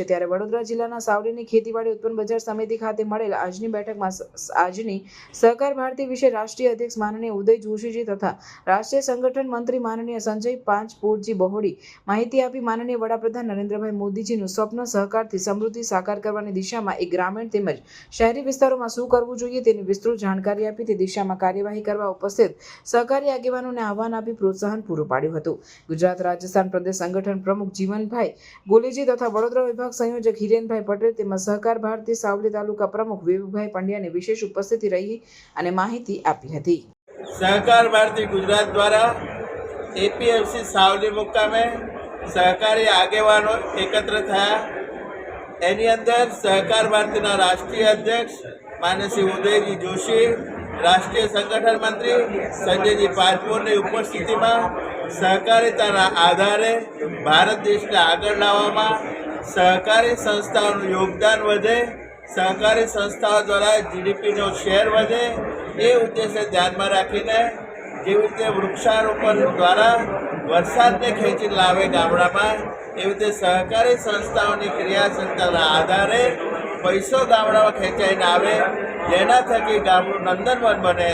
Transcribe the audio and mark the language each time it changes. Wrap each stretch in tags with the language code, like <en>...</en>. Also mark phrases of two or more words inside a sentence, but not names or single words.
<gu>ત્યારે વડોદરા જિલ્લાના સાવલીની ખેતીવાડી ઉત્પન્ન બજાર સમિતિ ખાતે મળેલ આજની બેઠકમાં આજની સહકાર ભારતી વિશે રાષ્ટ્રીય અધ્યક્ષ માનનીય ઉદય જોશીજી તથા રાષ્ટ્રીય સંગઠન મંત્રી માનનીય સંજય પાંચપોરજી બહોળી માહિતી આપી માનનીય વડાપ્રધાન નરેન્દ્રભાઈ મોદીજીનું સ્વપ્ન સહકારથી સમૃદ્ધિ સાકાર કરવાની દિશામાં એક ગ્રામીણ તેમજ શહેરી વિસ્તારોમાં શું કરવું જોઈએ તેની વિસ્તૃત જાણકારી આપી તે દિશામાં કાર્યવાહી કરવા ઉપસ્થિત સહકારી આગેવાનોને આહવાન આપી પ્રોત્સાહન પૂરું પાડ્યું હતું। ગુજરાત રાજસ્થાન પ્રદેશ સંગઠન પ્રમુખ જીવનભાઈ ગોલેજી તથા વડોદરા વિભાગ સંયોજક હિરેનભાઈ પટેલ તેમજ સહકાર ભારતી સાવલી તાલુકા પ્રમુખ વિવેકભાઈ પંડ્યાની વિશેષ ઉપસ્થિતિ રહી અને માહિતી આપી હતી। સહકાર ભારતી ગુજરાત દ્વારા એપીએમસી સાવલી મુકામે સહકારી આગેવાનો એકત્ર થયા। એની અંદર સહકાર ભારતીના રાષ્ટ્રીય અધ્યક્ષ માનનીય શ્રી ઉદયજી જોશી, રાષ્ટ્રીય સંગઠન મંત્રી સંજયજી પાંચપોરની ઉપસ્થિતિમાં સહકારિતાના આધારે ભારત દેશને આગળ લાવવામાં સહકારી સંસ્થાઓનું યોગદાન વધે, સહકારી સંસ્થાઓ દ્વારા જીડીપીનો શેર વધે એ ઉદ્દેશને ધ્યાનમાં રાખીને જેવી રીતે વૃક્ષારોપણ દ્વારા વરસાદને ખેંચી લાવે ગામડામાં એવી રીતે સહકારી સંસ્થાઓની ક્રિયાશીલતાના આધારે પૈસો ગામડામાં ખેંચાઈને આવે, જેના થકી ગામનું નંદનવન બને।</gu>